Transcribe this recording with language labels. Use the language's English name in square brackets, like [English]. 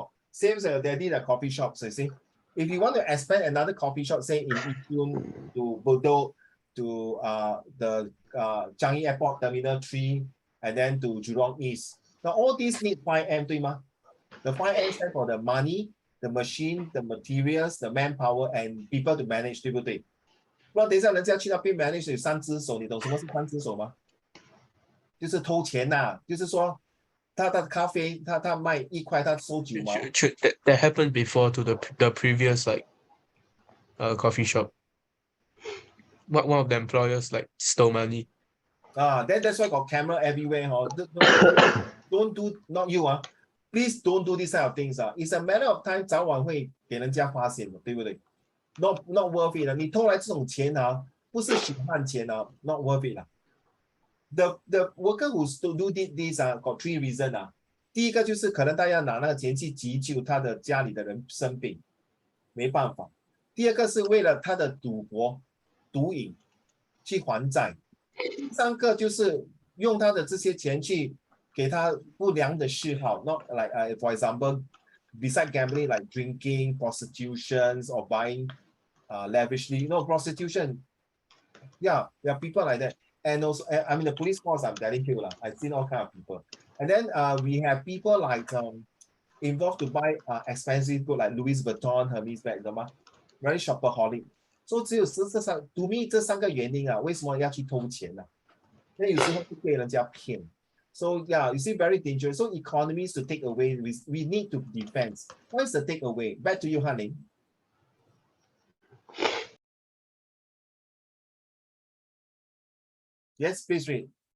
[English] Same as your daddy, the coffee shops, you see. If you want to expand another coffee shop, say in Yishun to Bedok, to the Changi Airport Terminal 3, and then to Jurong East. Now all these need 5M, [Chinese] 对吗? [English] The 5M stand for the money, the machine, the materials, the manpower, and people to manage, [Chinese] 对不对? 不然等一下人家去那边 manage 有3只手，你懂什么是3只手吗？就是偷钱呐，就是说他咖啡他卖1块，他收9毛。 [English] That happened before to the previous coffee shop. One of the employers like stole money. Then that's why got camera everywhere. Don't do, not you. Please don't do this kind of things. It's a matter of time, [Chinese] 早晚会给人家发现的，对不对？ [English] Not worth it. [Chinese] 你偷来这种钱不是血汗钱， [English] not worth it. The worker who did this got 3 reasons [Chinese] 第一个就是可能他要拿那个钱去急救他的家里的人生病，没办法。第二个是为了他的赌博、毒瘾去还债。第三个就是用他的这些钱去给他不良的嗜好 [English] ，not like for example, beside gambling like drinking, prostitutions or buying lavishly. You know, prostitution. Yeah, there are people like that. And also, I mean, the police force, I'm telling you, I've seen all kind of people. And then we have people like involved to buy expensive goods like Louis Vuitton, Hermes bag, very shopaholic. So [Chinese] 只有 [English] to me [Chinese] 这3个原因为什么要去偷钱那有时候会被人家骗。 [English] So yeah, you see, very dangerous. So economies to take away, we need to defend. What is the takeaway? Back to you, Han Ling. Yes, please read.